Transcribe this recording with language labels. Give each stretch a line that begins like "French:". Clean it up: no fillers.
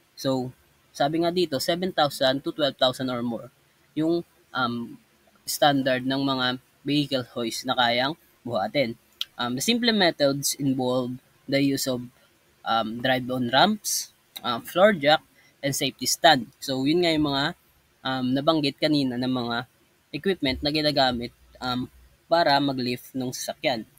Filipino: So sabi nga dito 7,000 to 12,000 or more yung standard ng mga vehicle hoist na kayang buhatin.
English: The simple methods involve the use of drive-on ramps, floor jack, and safety stand.
Filipino: So, yun nga yung mga nabanggit kanina ng mga equipment na ginagamit para mag-lift ng sasakyan.